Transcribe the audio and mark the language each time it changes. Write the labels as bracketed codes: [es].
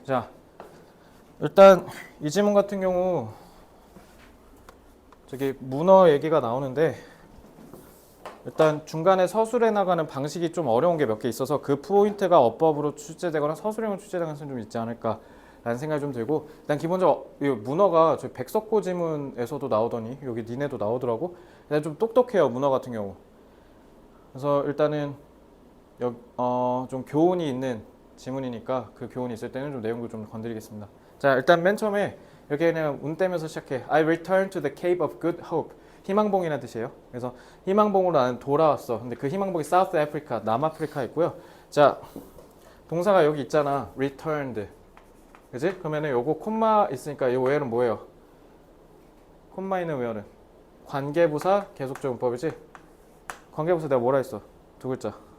[ko] 자, 일단 이 지문 같은 경우 저기 문어 얘기가 나오는데 일단 중간에 서술해 나가는 방식이 좀 어려운 게 몇 개 있어서 그 포인트가 어법으로 출제되거나 서술형으로 출제되는 것은 좀 있지 않을까라는 생각이 좀 들고, 일단 기본적으로 이 문어가 저 백석고 지문에서도 나오더니 여기 니네도 나오더라고. 일단 좀 똑똑해요, 문어 같은 경우. 그래서 일단은 좀 교훈이 있는 지문이니까 그 교훈이 있을 때는 좀 내용도 좀 건드리겠습니다. 자, 일단 맨 처음에 이렇게 그냥 운 떼면서 시작해. [en] I return to the Cape of Good Hope. [ko] 희망봉이라는 뜻이에요. 그래서 희망봉으로 나는 돌아왔어. 근데 그 희망봉이 South Africa, 남아프리카에 있고요. 자, 동사가 여기 있잖아. returned. 그지? 그러면은 요거 콤마 있으니까 이 웨어는 뭐예요? 콤마 있는 웨어는 관계부사 계속적용법이지? 관계부사 내가 뭐라 했어? 두 글자.